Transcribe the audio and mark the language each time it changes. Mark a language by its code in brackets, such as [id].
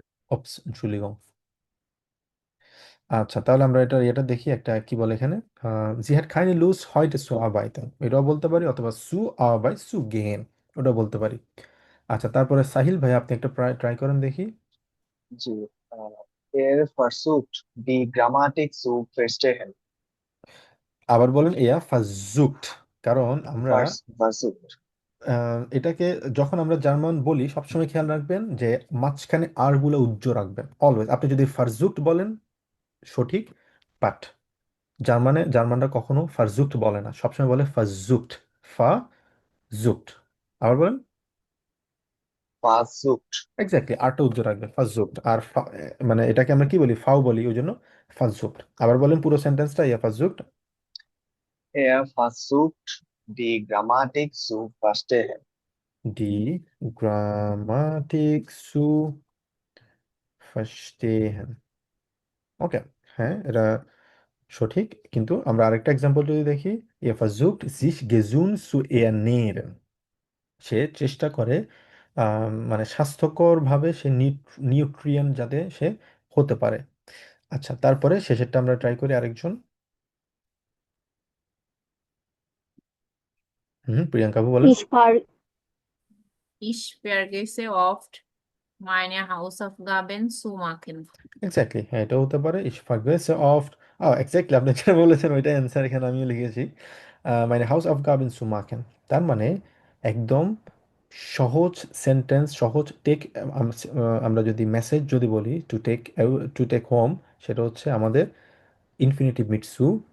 [bn] ওপস, [de] Entschuldigung। [bn] আচ্ছা, তাহলে আমরা এটা দেখি, একটা কি বলে এখানে, [de] sie hat keine Lust heute zu arbeiten, [bn] এটাও বলতে পারি, অথবা [de] zu Arbeit zu gehen, [bn] ওটাও বলতে পারি। আচ্ছা, তারপরে সাহিল ভাই আপনি একটা ট্রাই করেন দেখি। [de] জি, er versucht die Grammatik zu verstehen. [bn] আবার বলেন, [de] eher versucht, [bn] কারণ আমরা [de] Versucht. [bn] এটাকে যখন আমরা জার্মান বলি সবসময় খেয়াল রাখবেন যে মাঝখানে আর গুলো উজ্জ্ব রাখবেন অলওয়েজ। আপনি যদি ফারজুক্ট বলেন সঠিক, বাট জার্মানরা কখনো ফারজুক্ট বলে না, সবসময় বলে ফারজুক্ট, ফাজুক্ট। আবার বলেন। [de] Versucht. [bn] এক্স্যাক্টলি, আরটা উজ্জ্ব রাখবেন, ফাজুক্ট। আর মানে এটাকে আমরা কি বলি, ফাও বলি, ওই জন্য ফাজুক্ট। আবার বলেন পুরো সেন্টেন্সটা, ইয়া ফাজুক্ট। [de] Er versucht die Grammatik zu verstehen. Die Grammatik zu verstehen. [bn] ওকে, হ্যাঁ এটা সঠিক, কিন্তু আমরা আরেকটা এক্সাম্পল যদি দেখি, [de] ihr versucht sich gesund zu ernähren, [bn] সে চেষ্টা করে মানে স্বাস্থ্যকরভাবে সে নিউট্রিয়েন্ট যাতে সে হতে পারে। আচ্ছা, তারপরে শেষেরটা আমরা ট্রাই করি আরেকজন। প্রিয়াঙ্কা আপু বলেন। [de] Ich ver Ich vergesse oft, meine Hausaufgaben zu machen. [bn] Exactly, হ্যাঁ এটাও হতে পারে, [de] ich vergesse oft, [bn] এক্স্যাক্টলি আপনি যেটা বলেছেন ওইটা অ্যান্সার এখানে আমিও লিখেছি, [de] meine Hausaufgaben zu machen। [bn] তার মানে একদম সহজ সেন্টেন্স, সহজ টেক, আমরা যদি মেসেজ যদি বলি টু টেক হোম, সেটা হচ্ছে আমাদের ইনফিনিটিভ মিট সু।